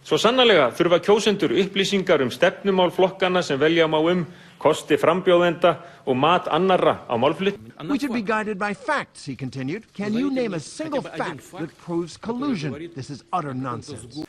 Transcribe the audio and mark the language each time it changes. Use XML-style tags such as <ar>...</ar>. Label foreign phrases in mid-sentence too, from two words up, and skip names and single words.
<is>Svo sannarlega þurfa kjósendur upplýsingar stefnumál flokkanna sem velja má kosti frambjóðenda og mat annarra á málflutning.</is> <en>We should be guided by facts, he continued. Can you name a single fact that proves collusion? This is utter nonsense.</en>